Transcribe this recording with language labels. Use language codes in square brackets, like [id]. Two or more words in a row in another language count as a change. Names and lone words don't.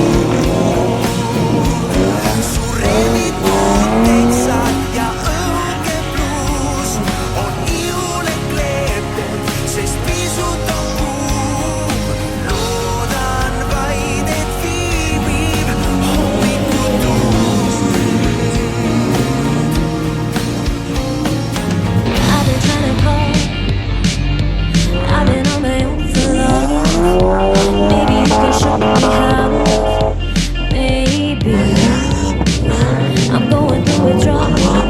[et] Su rebitud teksad ja õhke bluus on ihule kleepunud, sest pisut on kuum. Loodan vaid, et viibib hommikutuul. [en] I've been trying to call, I've been on my own for long. Maybe you can show me how. Maybe I'm going through withdrawals.